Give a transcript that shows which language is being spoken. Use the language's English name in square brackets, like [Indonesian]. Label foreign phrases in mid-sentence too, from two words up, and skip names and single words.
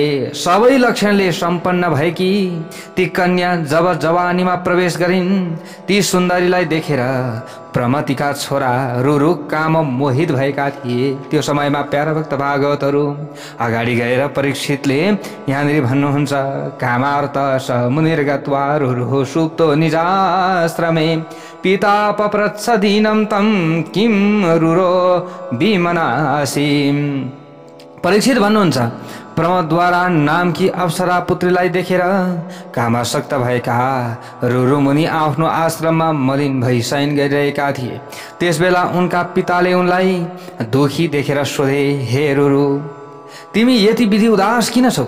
[Nepali] सबै लक्षणले सम्पन्न भएकी ती कन्या जब जवानीमा प्रवेश गरिन्, ती सुन्दरीलाई देखेर प्रमतिका छोरा रुरु काम मोहित भएका थिए। त्यो समयमा प्यारा भक्त भागवतहरू अगाडि गएर परीक्षितले यहाँनिर भन्नुहुन्छ, [Sanskrit] कामार्थ स मुनिर्गत्वा रुरु सुप्तो निजाश्रमे पिता पप्रच्छ दीनं तं किं रुरो विमनासि। [Nepali] परीक्षित भन्नुहुन्छ, प्रमदद्वारा नामकी अप्सरा पुत्रीलाई देखेर कामासक्त भएका रुरु मुनि आफ्नो आश्रममा मलिन भई शयन गरिरहेका थिए। त्यसबेला उनका पिताले उनलाई दुखी देखेर सोधे, हे रुरु, तिमी यति विधि उदास किन छौ?